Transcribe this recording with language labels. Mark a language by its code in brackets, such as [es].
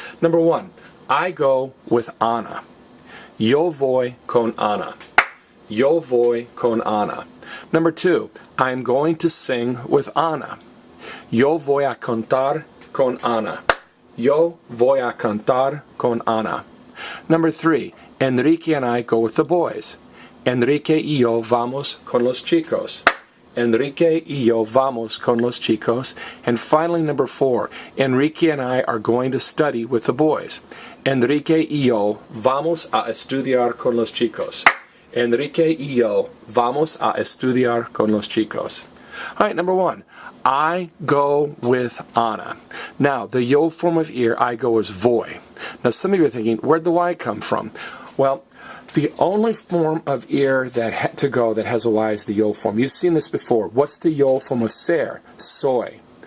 [en] Number one, I go with Ana. [es] Yo voy con Ana. Yo voy con Ana. [en] Number two, I'm going to sing with Ana. [es] Yo voy a cantar con Ana. Yo voy a cantar con Ana. [en] Number three, Enrique and I go with the boys. [es] Enrique y yo vamos con los chicos. Enrique y yo vamos con los chicos. [en] And finally, number four, Enrique and I are going to study with the boys. [es] Enrique y yo vamos a estudiar con los chicos. Enrique y yo vamos a estudiar con los chicos. [en] All right, number one, I go with Ana. Now, the yo form of ir, I go, is voy. Now, some of you are thinking, where'd the y come from? Well, the only form of ir that to go that has a y is the yo form. You've seen this before. What's the yo form of ser? Soy.